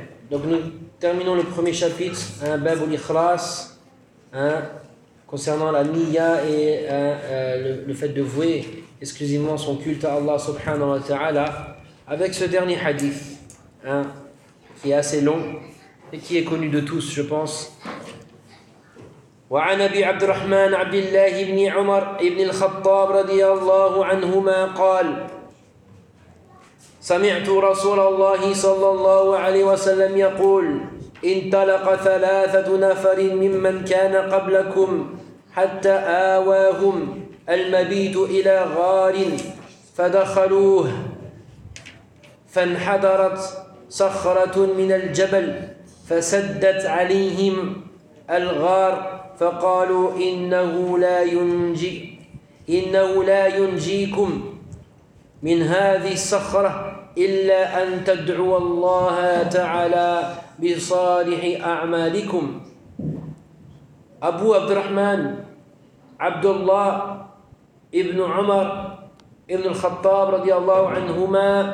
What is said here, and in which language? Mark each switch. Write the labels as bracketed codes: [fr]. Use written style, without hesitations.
[fr] Donc nous terminons le premier chapitre, un bab al-ikhlas, concernant la niya et le fait de vouer exclusivement son culte à Allah subhanahu wa ta'ala, avec ce dernier hadith, qui est assez long et qui est connu de tous, je pense. [ar] وعن أبي عبد الرحمن عبد الله بن عمر بن الخطاب رضي الله عنهما قال سمعت رسول الله صلى الله عليه وسلم يقول انطلق ثلاثة نفر ممن كان قبلكم حتى آواهم المبيت إلى غار فدخلوه فانحدرت صخرة من الجبل فسدت عليهم الغار فقالوا إنه لا ينجي ينجيكم من هذه الصخرة إلا أن تدعوا الله تعالى بصالح أعمالكم. أبو عبد الرحمن عبد الله ابن عمر ابن الخطاب رضي الله عنهما